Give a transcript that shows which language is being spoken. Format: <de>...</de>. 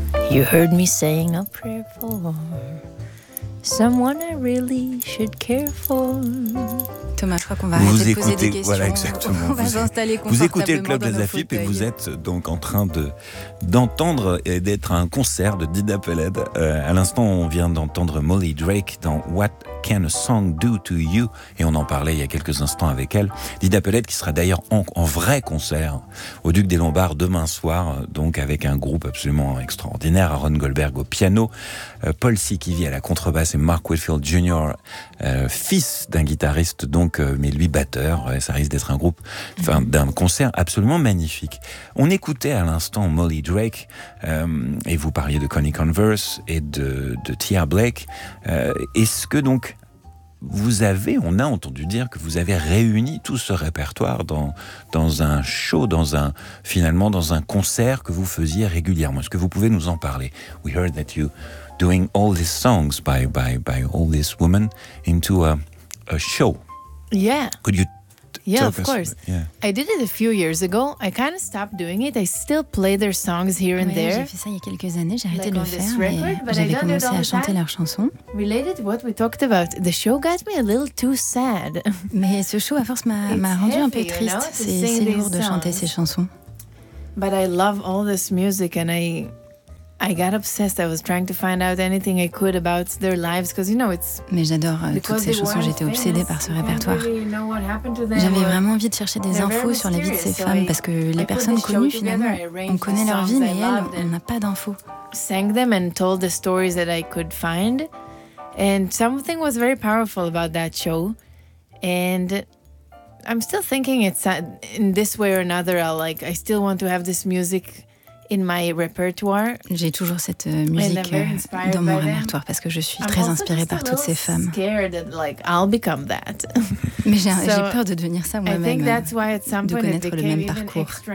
<en>You heard me saying a prayer for someone I really should care for.</en> <fr>Thomas, je crois qu'on va arrêter de poser des questions. Voilà, exactement. On va s'installer confortablement. Vous écoutez le Club de la FIP et vous êtes donc en train d'entendre et d'être à un concert de Dida Peled. À l'instant, on vient d'entendre Molly Drake dans What Can a Song Do to You, et on en parlait il y a quelques instants avec elle. Dida Peled qui sera d'ailleurs en vrai concert au Duc des Lombards demain soir, donc avec un groupe absolument extraordinaire, Aaron Goldberg au piano, Paul Sikivi à la contrebasse et Mark Whitfield Jr., fils d'un guitariste donc, mais lui batteur, ça risque d'être un groupe, enfin d'un concert absolument magnifique. On écoutait à l'instant Molly Drake, et vous parliez de Connie Converse et de Tia Blake. Est-ce que donc vous avez, on a entendu dire que vous avez réuni tout ce répertoire dans un show, dans un concert que vous faisiez régulièrement. Est-ce que vous pouvez nous en parler?</fr> <en>We heard that you doing all these songs by all these women into a show. Yeah. Could you Of course. Yeah. I did it a few years ago. I kind of stopped doing it. I still play their songs here and there.</en> <fr>J'ai fait ça il y a quelques années, j'ai arrêté de le faire, mais j'avais commencé à chanter leurs chansons.</fr> <en>Related to what we talked about, the show got me a little too sad.</en> <fr>Mais ce show à force m'a rendu un peu triste. C'est lourd de chanter ces chansons.</fr> <en>But I love all this music and I got obsessed. I was trying to find out anything I could about their lives because you know it's.</en> <fr>Mais j'adore toutes ces chansons. J'étais obsédée par ce répertoire. J'avais vraiment envie de chercher des infos sur la vie de ces femmes parce que les personnes connues finalement, on connaît leur vie, mais elles, on n'a pas d'infos.</fr> <en>Sang them and told the stories that I could find, and something was very powerful about that show, and. I'm still thinking it's in this way or another. I still want to have this music. In my repertoire.</en> <fr>J'ai toujours cette musique dans mon répertoire parce que je suis très inspirée par toutes ces femmes. Mais j'ai peur de devenir ça moi-même, de connaître le même parcours.</fr>